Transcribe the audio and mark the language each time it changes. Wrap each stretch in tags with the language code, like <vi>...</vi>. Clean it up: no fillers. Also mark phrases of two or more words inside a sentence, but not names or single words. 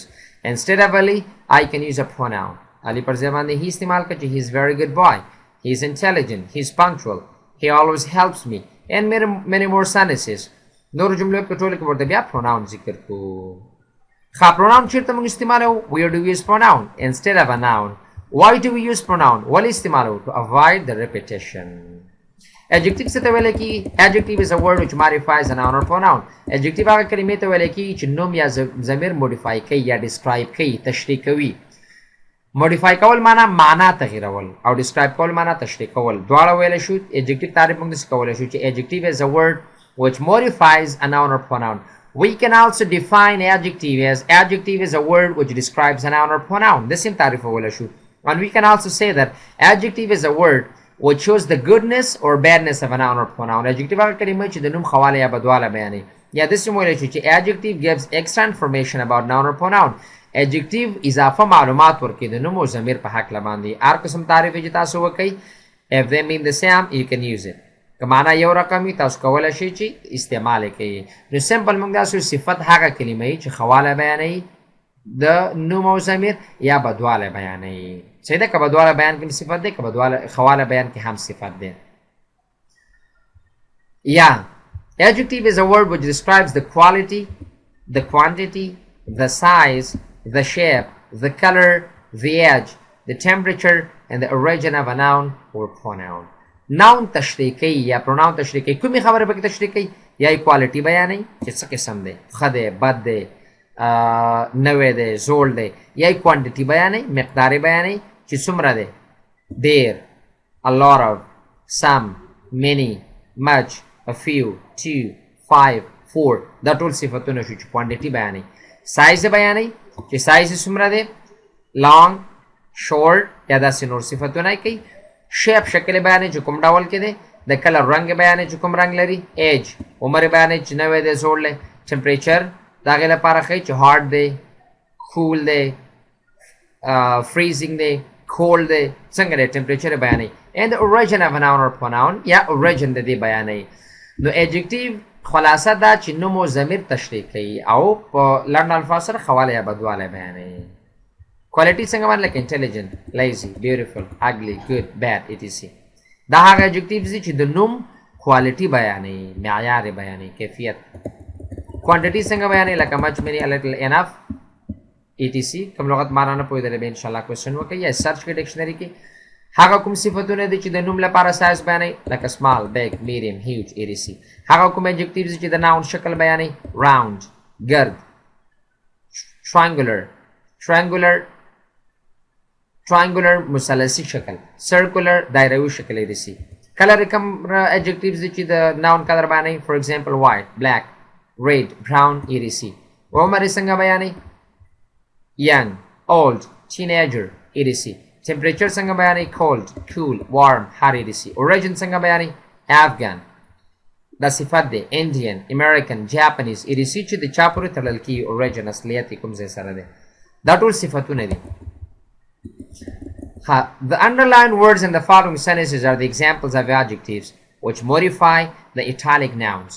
<en>Instead of Ali, I can use a pronoun.</en> <ps>Ali پر ځای باندې he استعمال کړه چې</ps> <en>he is very good boy. He is intelligent. He is punctual. He always helps me. And many more sentences.</en> <ps>نور جملو په ټولو کې ورته بیا pronoun ذکر کو. ښه pronoun چیرته موږ استعمالوو؟</ps> <en>where do we use pronoun instead of a noun. why do we use pronoun؟</en> <ps>ولې استعمالوو؟</ps> <en>to avoid the repetition.</en> <ps>adjective څه ته ویل کېږي؟</ps> <en>adjective is a word which modifies a noun or pronoun.</en> <ps>adjective هغه کلمې ته ویل کېږي چې نوم یا ضمیر modify کوي یا describe کوي تشریح کوي. modify کول معنا تغیرول او describe کول معنا تشریح کول دواړه ویل شو.</ps> <en>adjective</en> <ps>تعریف موږ داسې کولی شو چې</ps> <en>adjective is a word which modifies a noun or pronoun. We can also define adjective as adjective is a word which describes a noun or pronoun.</en> <ps>داسې هم تعریفولی شو.</ps> <en>and we can also say that adjective is a word which shows the goodness or badness of a noun or pronoun.</en> <ps>adjective هغه کلمه چې د نوم ښه والی یا بدوالی بیانوي. یا داسې هم ویلی شو چې</ps> <en>adjective gives extra information about noun or pronoun.</en> <ps>adjective اضافه معلومات ورکوي د نوم او ضمیر په هکله باندې. هر قسم تعریف چې تاسو وکئ</ps> <en>if they mean the same you can use it.</en> <ps>که معنا یو رقم وي تاسو کولی شئ چې استعمال یې کوئ. نو سمپل موږ داسې صفت هغه کلمه وي چې ښه والی بیانوي د نوم او ضمیر یا بدوالی بیانوي. صحیح ده که بدوالی بیان کې هم صفت دی که ښه والی بیان کې هم صفت دی.</ps> <en>یا adjective is a word which describes the quality, the quantity, the size, the shape, the color, the edge, the temperature, and the origin of a noun or pronoun.</en> <ps>noun تشریح کوي یا pronoun تشریح کوي. کومې خبرې پکې تشریح کوي؟ یا یې quality بیانوي چې څه قسم دی ښه دی بد دی نوی دی زوړ دی. یا یې quantity بیانوي مقدار یې بیانوي چې څومره دی ډېر</ps> <en>a lot of some many much a few</en> <ps>2 5 4 دا ټول صفتونه شو چې quantity بیانوي. سایز بیانوي چې سایز یې څومره دی</ps> <en>long short</en> <ps>یا داسې نور صفتونه یې کوي. شیپ شکل بیانوي چې کوم ډول کې دی. د کلر رنګ بیانوي چې کوم رنګ لري. ایج عمر بیانوي چې نوی دی زوړ دی. ټمپریچر د هغې لپاره ښیي چې هارډ دی کول دی freezing دی cold دی څنګه دی ټمپریچر بیانوي.</ps> <en>and the origin of a noun or pronoun</en> <ps>یا origin د دې بیانوي. نو adjective خلاصه دا چې نوم او ضمیر تشریح کوي او په لنډ الفاظ سره ښه والی یا بدوالی بیانوي.</ps> <en>quality</en> <ps>څنګه باندې لکه</ps> <en>intelligent, lazy, beautiful, ugly, good, bad etc.</en> <ps>دا هغه adjectives دي چې د نوم quality بیانوي معیار یې بیانوي کیفیت.</ps> <en>quantity</en> <ps>څنګه بیانوي لکه</ps> <en>much, many, a little, enough etc.</en> <ps>کوم لغت معنا نه پوهېدلی به انشاءالله کوېسچن وکړئ یا سرچ کړئ ډکشنري کې. هغه کوم صفتونه دي چې د نوم لپاره سایز بیانوي لکه</ps> <en>small, big, medium, huge etc.</en> <ps>هغه کوم adjectives چې د noun شکل بیانوي round, ګرد, triangular مثلثي شکل, circular دایروي شکل etc.</ps> <en>کلر کوم adjectives</en> <ps>دي چې د</ps> <en>noun کلر بیانوي for example white, black, red, brown etc.</en> <ps>عمر یې څنګه بیانوي</ps> <en>young, old, teenager etc. temperature</en> <ps>څنګه بیانوي</ps> <en>cold, cool, warm, hot etc.</en> <ps>origin څنګه بیانوي Afghan دا صفت دی</ps> <en>Indian, American, Japanese etc.</en> <ps>چې د چا پورې تړل کېږي origin اصلیت کوم ځای سره دی. دا ټول صفتونه دي.</ps> <en>The underlined words in the following sentences are the examples of adjectives which modify the italic nouns.</en>